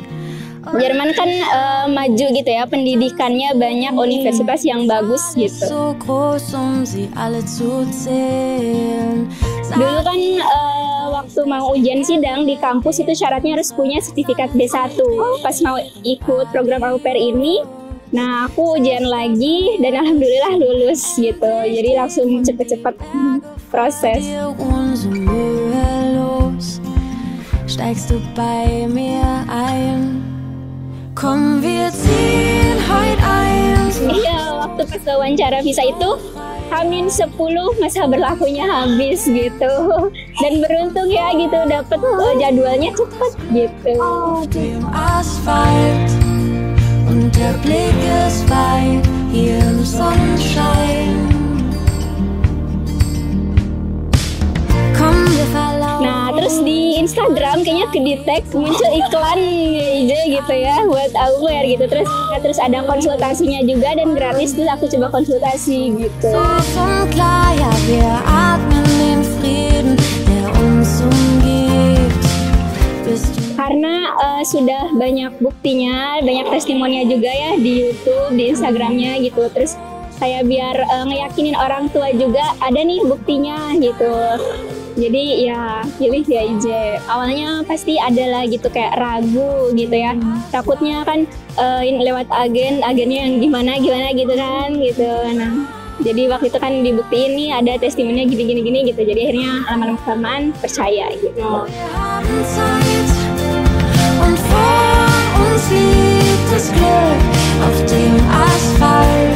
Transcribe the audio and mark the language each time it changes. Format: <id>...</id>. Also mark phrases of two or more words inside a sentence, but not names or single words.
<id>Jerman kan maju gitu ya, pendidikannya banyak universitas yang bagus gitu.</id> <de>So groß, sie alle zu zählen.</de> <id>Dulu kan waktu mau ujian sidang di kampus itu syaratnya harus punya sertifikat B1. Pas mau ikut program</id> <fr>au pair</fr> <id>ini, nah aku ujian lagi dan alhamdulillah lulus gitu. Jadi langsung cepet-cepet proses.</id> <de>Steigst du bei mir ein? Komm, wir ziehen heute ein.</de> <id>Iya, waktu pas wawancara visa itu H-10 masa berlakunya habis gitu. Dan beruntung ya gitu dapet jadwalnya cepet gitu.</id> <de>Dem Asphalt und der Blick ist weit hier im Sonnenschein. Komm, wir verlaufen.</de> <id>Nah, terus di Instagram kayaknya ke-detect muncul iklan ide gitu ya buat</id> <fr>au pair</fr> <id>gitu. Terus ada konsultasinya juga dan gratis, terus aku coba konsultasi gitu.</id> <de>Und klar, ja, wir atmen den Frieden, der uns umgibt.</de> <id>Karena sudah banyak buktinya, banyak testimoninya juga ya di YouTube, di Instagramnya gitu. Terus kayak biar ngeyakinin orang tua juga ada nih buktinya gitu. Jadi ya pilih DIJ. Awalnya pasti ada lah gitu kayak ragu gitu ya. Takutnya kan lewat agennya yang gimana gitu kan gitu. Nah, jadi waktu itu kan dibuktiin nih ada testimoninya gini gitu. Jadi akhirnya lama-lama percaya gitu.</id> <de>Und vor uns liegt das Glück auf dem Asphalt.</de>